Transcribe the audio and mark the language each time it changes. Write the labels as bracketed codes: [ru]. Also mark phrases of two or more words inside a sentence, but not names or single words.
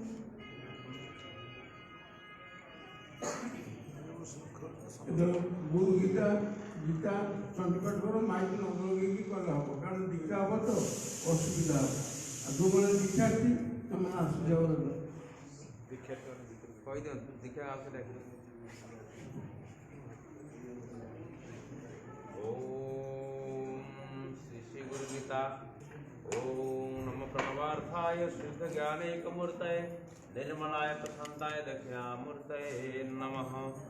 [or] ଗୁରୁ ଗୀତା ଗୀତା ଚଣ୍ଡୀପାଠ କର ମାଇକି ନ ଲଗେଇକି କଲେ ହବ କାରଣ ଦୀକ୍ଷା ହବ ତ ଅସୁବିଧା ହବ ଆଉ ଯେଉଁମାନେ ଦୀକ୍ଷାର୍ଥୀ ସେମାନେ ଆସିଯାଉ [sa] दीक्षा ओम श्री श्री गुरु गीता ओम नमो प्रणवार्थाय शुद्ध ज्ञानैकमूर्तये निर्मलाय प्रशान्ताय दक्षिणामूर्तये नमः।